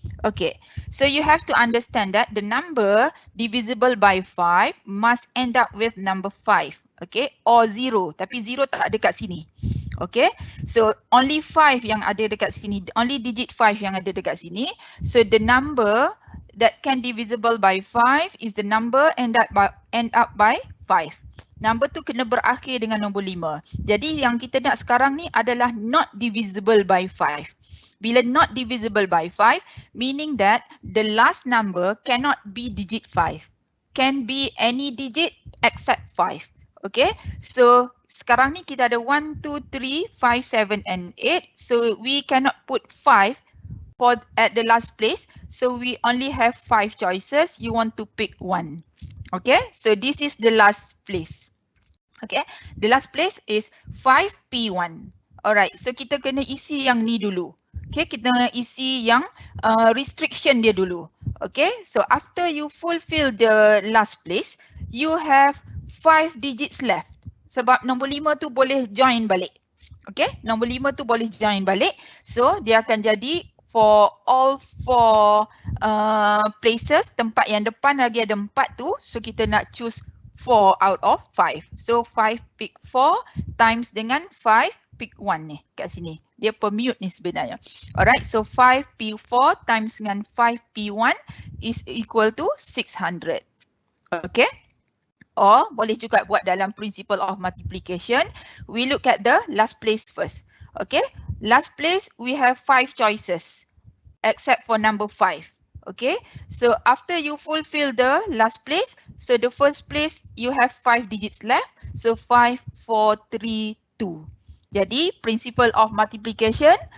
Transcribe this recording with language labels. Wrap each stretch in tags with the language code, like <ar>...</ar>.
<en>Okay, so you have to understand that the number divisible by 5 must end up with number 5, okay, or 0,</en> <ms>tapi 0 tak ada kat sini.</ms> <en>Okay, so only 5</en> <ms>yang ada dekat sini,</ms> <en>only digit 5</en> <ms>yang ada dekat sini.</ms> <en>So the number that can divisible by 5 is the number end up by 5.</en> <ms>Number tu kena berakhir dengan nombor 5. Jadi yang kita nak sekarang ni adalah</ms> <en>not divisible by 5. Bila not divisible by 5, meaning that the last number cannot be digit 5. Can be any digit except 5. Okay, so</en> <ms>sekarang ni kita ada</ms> <en>1, 2, 3, 5, 7 and 8. So we cannot put 5 at the last place. So we only have 5 choices. You want to pick 1. Okay, so this is the last place. Okay, the last place is 5p1. Alright, so</en> <ms>kita kena isi yang ni dulu. Okay, kita kena isi yang restriction dia dulu.</ms> <en>Okay, so after you fulfill the last place, you have 5 digits left.</en> <ms>Sebab nombor 5 tu boleh join balik. Okay, nombor 5 tu boleh join balik. So dia akan jadi</ms> <en>for all 4 places,</en> <ms>tempat yang depan lagi ada 4 tu.</ms> <en>So</en> <ms>kita nak</ms> <en>choose 4 out of 5. So 5 pick 4 times</en> <ms>dengan</ms> <en>5 pick 1</en> <ms>ni kat sini. Dia permute ni sebenarnya.</ms> <en>Alright, so 5p4 times</en> <ms>dengan</ms> <en>5p1 is equal to 600. Okay.</en> <ms>Or boleh juga buat dalam principle of multiplication.</ms> <en>We look at the last place first. Okay. Last place we have 5 choices except for number 5. Okay, so after you fulfill the last place, so the first place you have 5 digits left, so 5, 4, 3, 2.</en> <ms>Jadi</ms> <en>principle of multiplication,</en>